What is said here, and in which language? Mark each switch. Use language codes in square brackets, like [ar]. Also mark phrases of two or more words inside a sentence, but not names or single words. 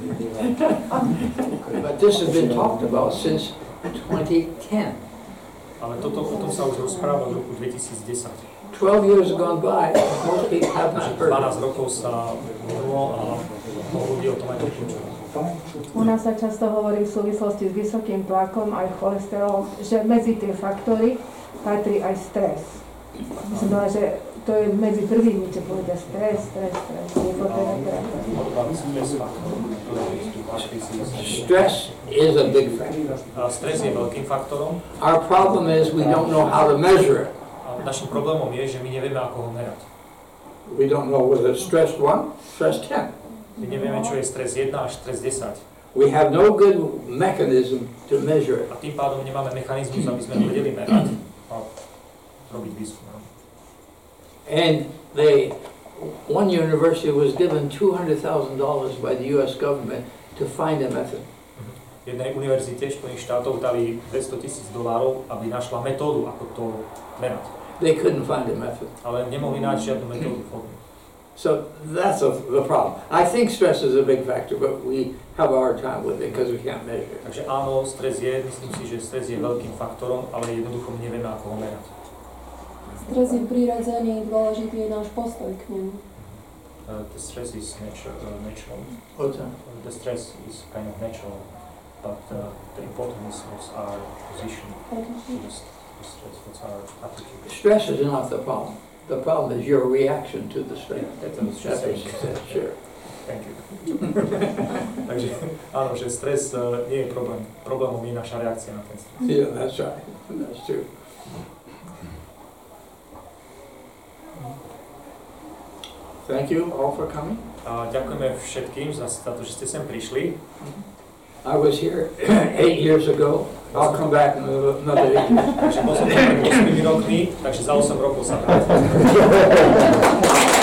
[en] But this has been talked about since 2010. [sk] Ale o tom sa už rozpráva v roku 2010. [en] 12 years have gone by, most people have not heard. [sk] 12 rokov sa minulo a mnoho ľudí o tom aj nepočujú. U nás sa často hovorí v súvislosti s vysokým tlakom aj cholesterolom, že medzi tie faktory patrí aj stres. Myslím, že to je medzi prvými, čo povedia stres. [en] Stress is a big factor. [sk] Stres je veľkým faktorom. [en] Our problem is we don't know how to measure it. [sk] A našim problémom je, že my nevieme, ako ho merať. [en] We don't know whether it's stress 1, stress 10. [sk] My nevieme, čo je stres 1 až stres 10. [en] We have no good mechanism to measure it. [sk] A tým pádom nemáme mechanizmus, aby sme vedeli merať a robiť výskum. [en] And one university was given $200,000 by the US government to find a method. [sk] Jednej univerzite Spojených štátov dali $200,000, aby našla metódu, ako to merať. [en] They couldn't find a method. [sk] Ale nemohli nájsť žiadnu metódu. [en] So that's the problem. I think stress is a big factor, but we have a hard time with it because we can't measure it. [sk] Takže áno, stres je, myslím si, že stres je veľkým faktorom, ale jednoducho nevieme, ako ho merať. Stres je prirodzený, dôležitý je náš postoj k nemu. [en] The stress is natural. What's that? The stress is kind of natural, but the important is what's our position to the stress, what's our attitude. Stress is not the problem. The problem is your reaction to the stress. That's what she That's what she said. said, sure. Thank you. [sk] Takže áno, že stres nie je problém. Problémom je naša reakcia na ten stres. [en] Yeah, that's right. That's true. Thank you all for coming. [sk] A ďakujeme všetkým za to, že ste sem prišli. [en] I was here 8 years ago. I'll come back in another 8 years. [sk] Takže bol som tam 8 rokmi, takže za 8 rokov sa vrátim.